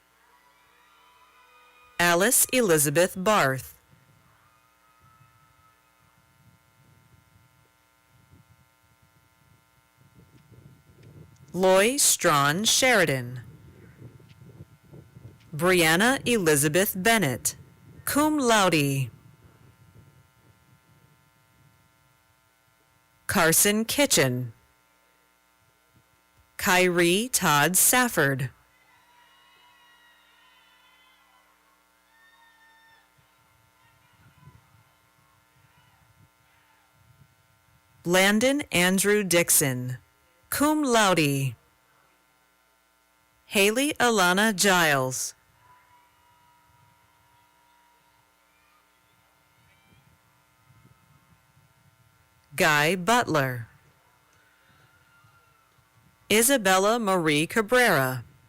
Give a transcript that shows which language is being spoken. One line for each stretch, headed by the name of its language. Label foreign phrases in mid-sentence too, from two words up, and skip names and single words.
English: Alice Elizabeth Barth. Loy Strawn Sheridan. Brianna Elizabeth Bennett,
Latin: cum laude.
English: Carson Kitchen. Kyrie Todd Safford. Landon Andrew Dixon,
Latin: cum laude.
English: Haley Alana Giles. Guy Butler. Isabella Marie Cabrera.